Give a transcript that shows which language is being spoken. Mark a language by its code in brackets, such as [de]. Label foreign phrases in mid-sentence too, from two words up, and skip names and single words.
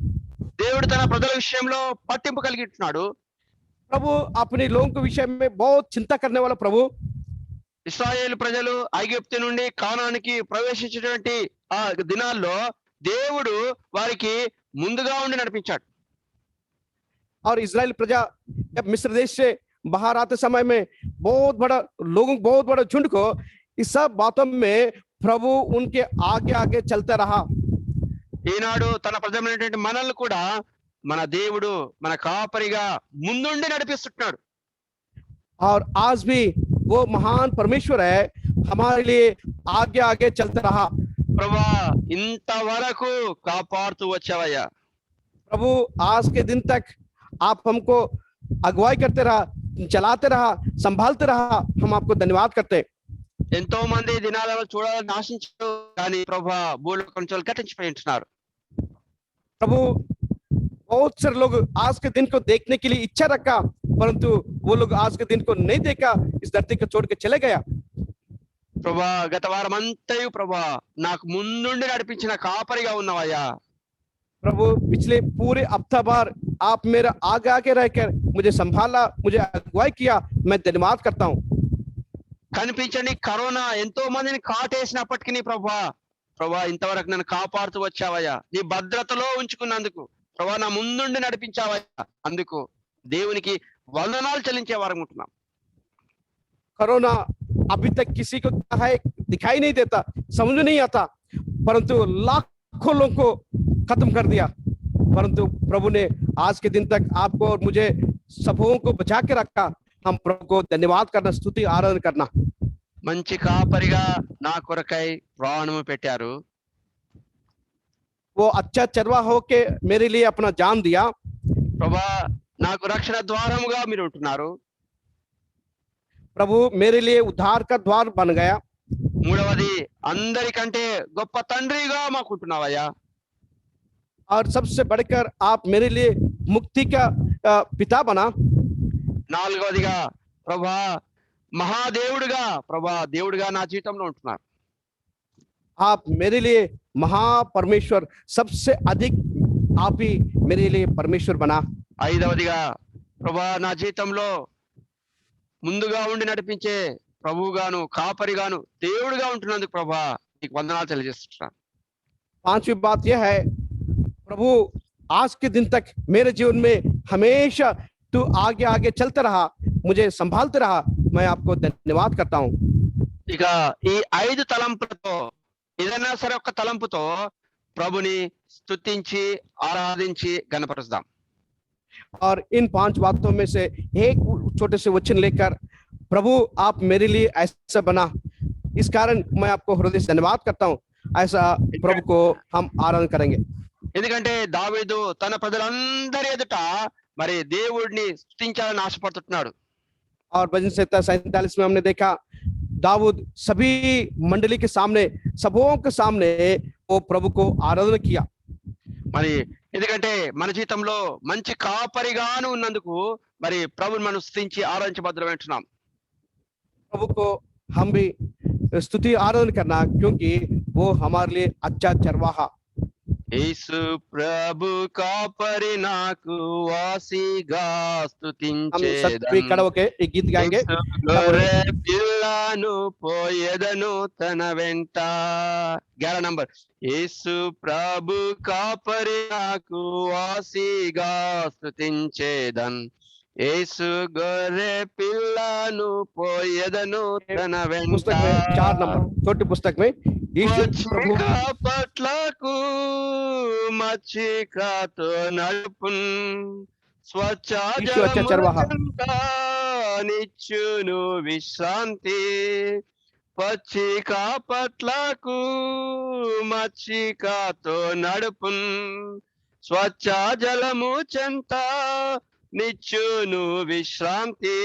[te] దేవుడు తన ప్రజల విషయంలో పట్టింపు కలిగి ఉంటున్నాడు. [hi] प्रभु अपने लोगों के विषय में बहुत चिंता करने वाला प्रभु। [te] ఇశ్రాయేలు ప్రజలు ఐగుప్తు నుండి కానానికి ప్రవేశించినటువంటి ఆ దినాల్లో దేవుడు వారికి ముందుగా ఉండి నడిపించాడు. [hi] और इजराइल प्रजा जब मिस्र देश से बाहर आते समय में बहुत बड़ा झुंड को इस सब बातों में प्रभु उनके आगे आगे चलते रहा। [te] ఈనాడు తన ప్రజమైనటువంటి మనల్ని కూడా మన దేవుడు మన కాపరిగా ముందుండి నడిపిస్తున్నాడు. [hi] और आज भी वो महान परमेश्वर है, हमारे लिए आगे आगे चलते रहा। [te] ప్రభా ఇంతవరకు కాపాడుతూ వచ్చావయ్యా. [hi] प्रभु आज के दिन तक आप हमको अगुवाई करते रहा, चलाते रहा, संभालते रहा, हम आपको धन्यवाद करते हैं। [te] ఎంతో మంది దినాలలో చూడాలని ఆశించారు కానీ ప్రభా భూలోకం నుంచి గతించిపోయి ఉంటున్నారు. [hi] प्रभु बहुत सारे लोग आज के दिन को देखने के लिए इच्छा रखा, परंतु वो लोग आज के दिन को नहीं देखा, इस धरती को छोड़ के चले गया। [te] ప్రభా గత వారం అంతయు ప్రభా నాకు ముందుండి నడిపించిన కాపరిగా ఉన్నావయ్యా. [hi] प्रभु पिछले पूरे हफ्ता भर आप मेरा आगे आगे रहकर मुझे संभाला, मुझे अगुवाई किया, मैं धन्यवाद करता हूँ। [te] కనిపించని కరోనా ఎంతో మందిని కాటేసినప్పటికీ ప్రభా ఇంతవరకు నన్ను కాపాడుతూ వచ్చావయ్యా. నీ భద్రతలో ఉంచుకున్నందుకు ప్రభా నా ముందుండి నడిపించావయ్యా. అందుకు దేవునికి వందనాలు చెల్లించే వారం ఉంటున్నాం. [hi] कोरोना अभी तक किसी को क्या है दिखाई नहीं देता, समझ नहीं आता, परंतु लाखों लोगों को खत्म कर दिया, परंतु प्रभु ने आज के दिन तक आपको और मुझे सबों को बचा के रखा। हम प्रभु को धन्यवाद करना, स्तुति आराधना करना। [te] మంచి కాపరిగా నా కొరకై ప్రాణము పెట్టారు. [hi] वो अच्छा चरवा होके मेरे लिए अपना जान दिया। [te] ప్రభా నాకు రక్షణ ద్వారముగా మీరు ఉంటున్నారు. [hi] प्रभु मेरे लिए उद्धार का द्वार बन गया। [te] మూడవది అందరికంటే గొప్ప తండ్రిగా మాకుంటున్నావయ్యా. [hi] और सबसे बढ़कर आप मेरे लिए मुक्ति का पिता बना। [te] నాలుగవదిగా ప్రభా మహాదేవుడిగా దేవుడిగా నా జీవితంలో ఉంటున్నారు. [hi] आप मेरे लिए महापरमेश्वर, सबसे अधिक आप ही मेरे लिए परमेश्वर बना। [te] ఐదవదిగా ప్రభా నా జీవితంలో ముందుగా ఉండి నడిపించే ప్రభువుగాను కాపరిగాను దేవుడిగా ఉంటున్నందుకు ప్రభా నీకు వందనాలు తెలియజేస్తున్నాను. [hi] पांचवी बात यह है, प्रभु आज के दिन तक मेरे जीवन में हमेशा तू आगे आगे चलता रहा, मुझे संभालते रहा, मैं आपको धन्यवाद करता हूँ। [te] ఇక ఈ 5 తలంపులతో ఏదైనా సరే ఒక తలంపుతో ప్రభుని స్తుతించి ఆరాధించి గణపరుస్తాం. [hi] और इन 5 बातों में से एक छोटे से वचन लेकर, प्रभु आप मेरे लिए ऐसा बना, इस कारण मैं आपको हृदय से धन्यवाद करता हूँ, ऐसा प्रभु को हम आराधना करेंगे। [te] ఎందుకంటే దావీదు తన ప్రజలందరి ఎదుట మరి దేవుడిని స్తుతించాలని ఆశపడుతున్నాడు. [hi] और भजन संहिता 47 में हमने देखा, दाऊद सभी मंडली के सामने, सबों के सामने वो प्रभु को आराधना किया। [te] మరి ఎందుకంటే మన జీవితంలో మంచి కాపరిగాను ఉన్నందుకు మరి ప్రభుని మనం స్తుతించి ఆరాధించబద్దులు వింటున్నాం. [hi] प्रभु को हम भी स्तुति आराधना करना, क्योंकि वो हमारे लिए अच्छा चरवाहा। [te] యేసు ప్రభు కాపరి నాకు వాసిగా [hi] हम सभी [te] స్తుతించేదన్. [hi] खड़े होके एक गीत गाएंगे। [te] యేసు గొర్రె పిల్లను పోయెదను తన వెంట. 11 నంబర్. యేసు ప్రభు కాపరి నాకు వాసిగా స్తుతించేదన్. యేసు గొర్రె పిల్లను పోయెదను తన వెంట. [hi] पुस्तक में 4 नंबर, छोटी पुस्तक में यीशु प्रभु [te] మచ్చిక పట్లకు మచ్చికతో నడుపున్ స్వచ్ఛ [hi] यीशु अच्छा चरवाहा. [te] నిచ్చును విశ్రాంతి. పచ్చిక పట్లకు మచ్చికతో నడుపున్ స్వచ్ఛ జలము చెంత నిచ్చును విశ్రాంతి.